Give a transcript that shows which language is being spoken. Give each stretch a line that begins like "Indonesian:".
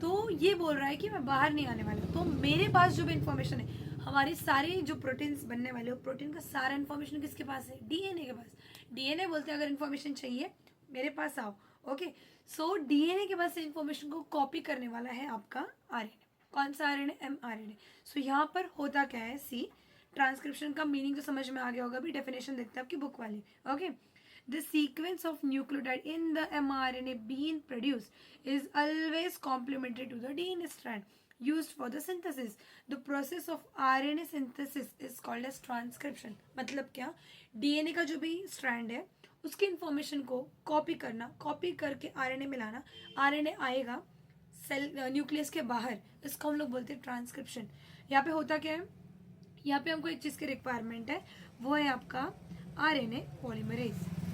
Hindi: तो ये बोल रहा है कि मैं बाहर नहीं आने वाला। तो मेरे पास जो भी इंफॉर्मेशन है, हमारी सारी जो प्रोटीन्स बनने वाले हो, प्रोटीन का सारा इन्फॉर्मेशन किसके पास है, डीएनए के पास। डीएनए बोलते हैं अगर इन्फॉर्मेशन चाहिए मेरे पास आओ। ओके, सो डीएनए के पास से इन्फॉर्मेशन को कॉपी करने वाला है आपका आरएनए। कौन सा आरएनए, एमआरएनए। सो यहाँ पर होता क्या है, सी ट्रांसक्रिप्शन का मीनिंग तो समझ में आ गया होगा, अभी डेफिनेशन देखते हैं आपकी बुक वाली।
English: Okay, the sequence of nucleotide in the mRNA being produced is always complementary to the DNA strand used for the synthesis. The process of RNA synthesis is called as transcription.
Hindi: मतलब क्या, DNA का जो भी strand है उसकी information को copy करना, copy करके आरएनए मिलाना, आरएनए आएगा सेल न्यूक्लियस के बाहर, इसको हम लोग बोलते हैं ट्रांसक्रिप्शन। यहाँ पे होता क्या है, यहाँ पे हमको एक चीज़ की रिक्वायरमेंट है, वो है आपका आरएनए पॉलीमरेज।